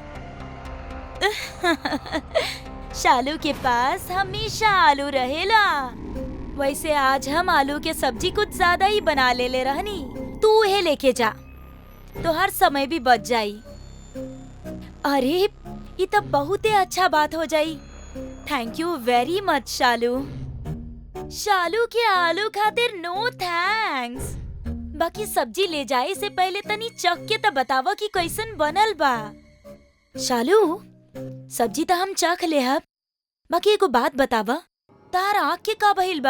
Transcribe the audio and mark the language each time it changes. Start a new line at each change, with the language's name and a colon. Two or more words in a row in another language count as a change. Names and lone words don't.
Bhojpuri: शालू के पास हमेशा आलू रहेला। वैसे आज हम आलू के सब्जी कुछ ज्यादा ही बना ले रहनी। तू उहे लेके जा, तो हर समय भी बच जाई। अरे ये तो बहुत ही अच्छा बात हो जाई।
English: Thank you very much Shalu.
Bhojpuri: शालू के आलू खातिर
English: no thanks.
Bhojpuri: बाकी सब्जी ले जाए से पहले तनी चख के तो बतावा कि कैसन बनल बा। शालू, सब्जी तो हम चख ले हब, बाकी एगो बात बतावा, तार आँख के का भइल बा?